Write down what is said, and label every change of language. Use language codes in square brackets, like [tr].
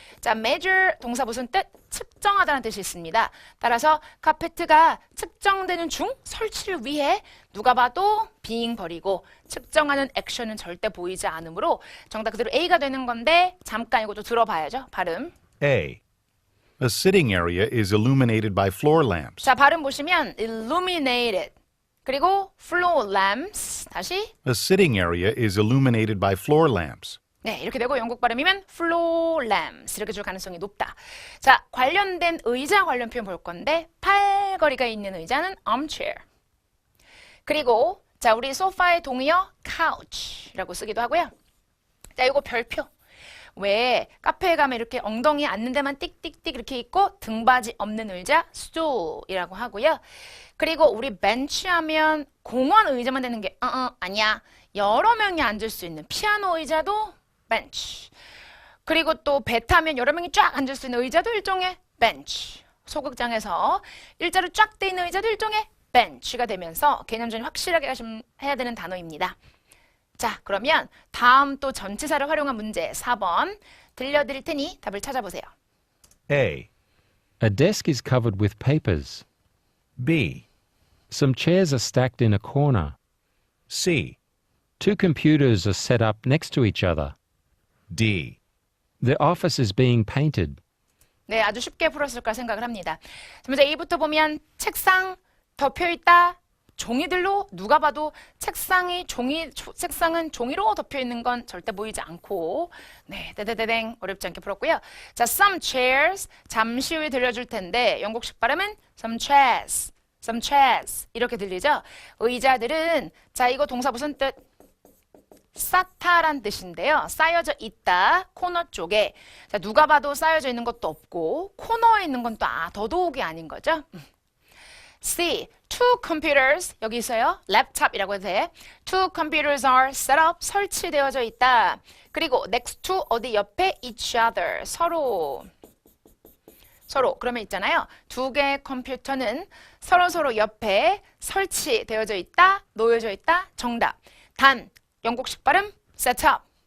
[ko] 자, measure 동사 무슨 뜻? 측정하다는 뜻이 있습니다. 따라서 카페트가 측정되는 중 설치를 위해 누가 봐도 being 버리고 측정하는 액션은 절대 보이지 않으므로 정답 그대로 A가 되는 건데 잠깐 이것도 들어봐야죠. 발음. [en] A, A sitting area is illuminated by floor lamps. [ko] 자, 발음 보시면 illuminated. 그리고 floor lamps. 다시. [en] A sitting area is illuminated by floor lamps. [ko] 네, 이렇게 되고 영국 발음이면 floor lamps 이렇게 줄 가능성이 높다. 자, 관련된 의자 관련 표현 볼 건데 팔걸이가 있는 의자는 armchair. 그리고 자, 우리 소파의 동의어 couch라고 쓰기도 하고요. 자, 이거 별표. 왜 카페에 가면 이렇게 엉덩이 앉는 데만 띡띡띡 이렇게 있고 등받이 없는 의자 stool이라고 하고요. 그리고 우리 벤치 하면 공원 의자만 되는 게 아니야. 여러 명이 앉을 수 있는 피아노 의자도 벤치. 그리고 또 배 타면 여러 명이 쫙 앉을 수 있는 의자도 일종의 벤치. 소극장에서 일자로 쫙 돼 있는 의자도 일종의 벤치가 되면서 개념전이 확실하게 해야 되는 단어입니다. 자, 그러면 다음 또 전치사를 활용한 문제 4번 들려드릴 테니 답을 찾아보세요. [en] A, A desk is covered with papers. B, Some chairs are stacked in a corner. C, Two computers are set up next to each other. D. The office is being painted. [ko] 네, 아주 쉽게 풀었을까 생각을 합니다. 먼저 A부터 보면 책상 덮여있다. 종이들로 누가 봐도 책상은 종이로 덮여 있는 건 절대 보이지 않고 네, 대대대댕 어렵지 않게 풀었고요. 자, [en] some chairs [ko] 잠시 후에 들려줄 텐데 영국식 발음은 some chairs 이렇게 들리죠? 의자들은 자, 이거 동사 무슨 뜻? 쌓다란 뜻인데요. 쌓여져 있다. 코너 쪽에. 자, 누가 봐도 쌓여져 있는 것도 없고 코너에 있는 건 또 더더욱이 아닌 거죠. C. [en] Two computers [ko] 여기 있어요. 랩탑이라고 해도 돼. [en] Two computers are set up [ko] 설치되어져 있다. 그리고 next to 어디 옆에 each other 서로 그러면 있잖아요. 두 개의 컴퓨터는 서로 옆에 설치되어져 있다. 놓여져 있다. 정답. 단 영국식 발음 set up.